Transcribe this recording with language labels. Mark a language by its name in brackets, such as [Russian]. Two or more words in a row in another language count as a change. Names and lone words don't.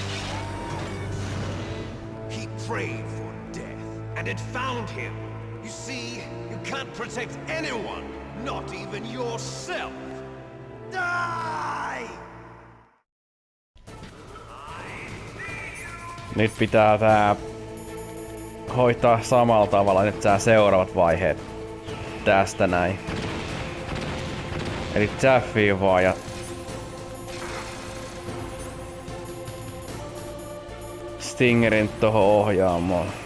[English] He prayed for death, and it found him. You see, you can't protect anyone, not even yourself. Die! [Finnish] Nyt pitää tää hoitaa samalla tavalla nyt tää seuraavat vaiheet tästä näin. Eli Jaffiin vaan ja Stingerin tohon ohjaamoon.